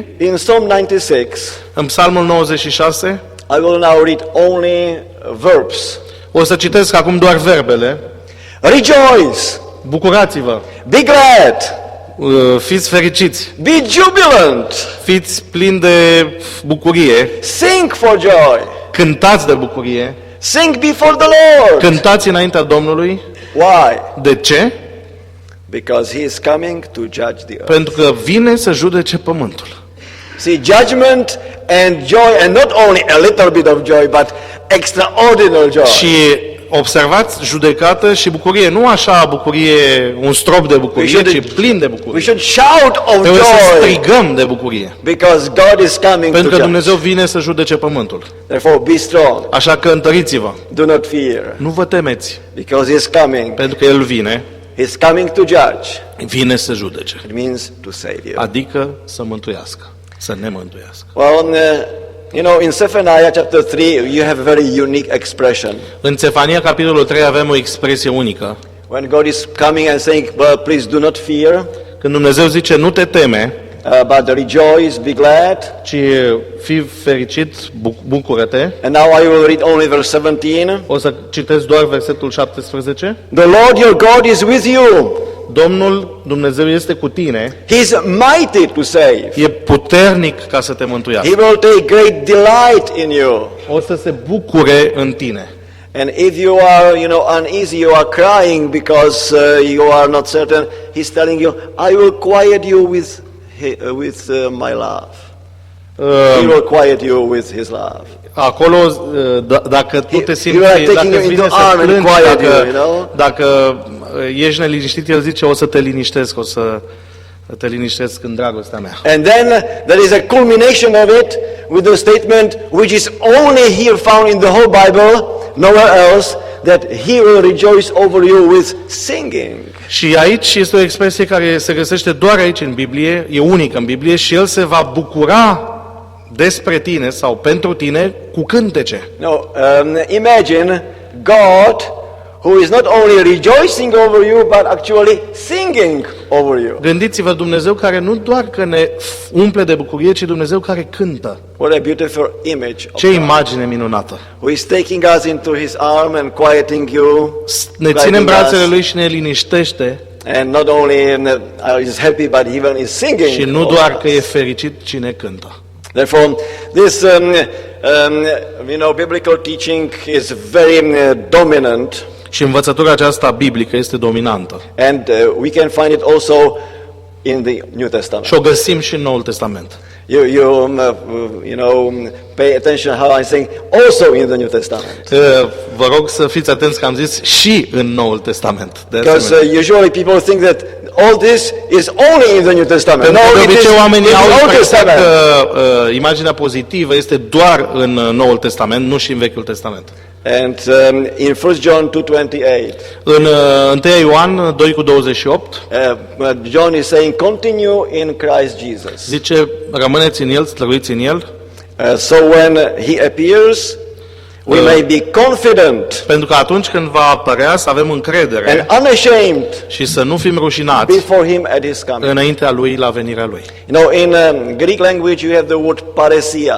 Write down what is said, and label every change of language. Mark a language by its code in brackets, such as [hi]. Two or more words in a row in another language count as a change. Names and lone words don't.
[en] In Psalm 96, [ro] În Psalmul 96, [en] I will now read only verbs. [ro] o să citesc acum doar verbele. [en] Rejoice, [ro] Bucurați-vă, [en] be glad, [ro] fiți fericiți, [en] be jubilant, [ro] fiți plini de bucurie, [en] sing for joy, [ro] cântați de bucurie, [en] sing before the Lord. [ro] cântați înaintea Domnului. [en] Why? [ro] De ce? [en] Because He is coming to judge the earth. [ro] Pentru că vine să judece pământul. [en] See, judgment and joy, and not only a little bit of joy, but extraordinary joy. [ro] Și observați, judecată și bucurie, nu așa bucurie, un strop de bucurie, ci plin de [en] We [ro] bucurie. [en] should shout of [ro] Trebuie să [en] joy [ro] strigăm de bucurie, [en] because God is coming [ro] pentru [en] to [ro] că [en] judge. [ro] Dumnezeu vine să judece pământul. [en] Therefore, be strong. [ro] Așa că întăriți-vă, [en] Do not fear [ro] nu vă temeți, [en] because He is coming. [ro] pentru că El vine, [en] He's coming to judge. [ro] vine să judece, [en] It means to save you. [ro] adică să mântuiască, să ne mântuiască. [en] Well, in Zephaniah chapter 3, you have a very unique expression. [ro] În Țefania, capitolul 3, avem o expresie unică. [en] When God is coming and saying, well, please do not fear, [ro] Când Dumnezeu zice: nu te teme, [en] but rejoice, be glad. [ro] ci fii fericit, bucură-te. [en] And now I will read only verse 17. [ro] O să citesc doar versetul 17. [en] The Lord your God is with you. [ro] Domnul Dumnezeu este cu tine, [en] He is mighty to save. [ro] e puternic ca să te mântuiască. [en] He will take great delight in you. [ro] O să se bucure în tine. [en] And if you are, uneasy, you are crying because you are not certain, he's telling you, I will quiet you with my love. He will quiet you with his love. [ro] Acolo, dacă tu te simți, [en] He will take [ro] dacă [en] you [ro] îți vine [en] into [ro] să [en] arm and [ro] plângi, [en] quiet you, [ro] dacă ești neliniștit, el zice, o să te liniștesc, o să te liniștesc în dragostea mea. [en] And then there is a culmination of it with the statement which is only here found in the whole Bible, nowhere else, that he will rejoice over you with singing. [ro] Și aici este o expresie care se găsește doar aici în Biblie, e unică în Biblie, și el se va bucura despre tine sau pentru tine cu cântece. [en] No, imagine God who is not only rejoicing over you, but actually singing over you. [ro] Gândiți-vă, Dumnezeu care nu doar că ne umple de bucurie, ci Dumnezeu care cântă. [en] What a beautiful image of [ro] Ce [en] God. [ro] imagine minunată! [en] Who is taking us into his arm and quieting you. [ro] Ne ține în brațele Lui și ne liniștește. [en] And not only is happy, but even is singing. [ro] Și nu doar că e fericit, ci ne cântă. [en] Therefore, this biblical teaching is very dominant. [ro] Și învățătura aceasta biblică este dominantă. [en] And we can find it also in the New Testament. [ro] Și o găsim și în Noul Testament. [en] Pay attention how I'm saying also in the New Testament. [ro] Vă rog să fiți atenți că am zis și în Noul Testament. [en] Because usually people think that all this is only in the New Testament. [ro] Pentru că de [en] it is [ro] obicei [en] in [ro] oamenii [en] the [ro] au [en] Old [ro] impresia [en] Testament. [ro] că imaginea pozitivă este doar în Noul Testament, nu și în Vechiul Testament. [en] And in 1 John 2:28, [ro] În 1 Ioan 2:28 [en] John is saying, continue in Christ Jesus. [ro] zice, rămâneți în El, slăviți în El, [en] So when he appears, we may be confident [ro] pentru că atunci când va apărea să avem încredere [en] and unashamed [ro] și să nu fim rușinați [en] before him at his coming. [ro] înaintea Lui la venirea Lui. [en] In Greek language you have the word paresia,